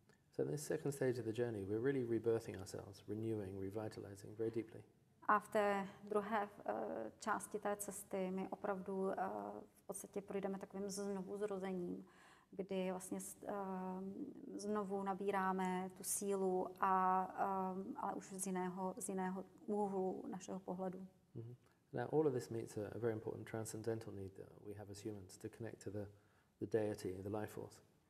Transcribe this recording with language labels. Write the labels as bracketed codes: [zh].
[en] So in this second stage of the journey, we're really rebirthing ourselves, renewing, revitalizing very deeply. [cs] A v té druhé části té cesty my opravdu v podstatě projdeme takovým znovuzrozením, kdy vlastně znovu nabíráme tu sílu, ale už z jiného úhlu našeho pohledu. [en] Now all of this meets a very important transcendental need that we have as humans to connect to the deity, the life force.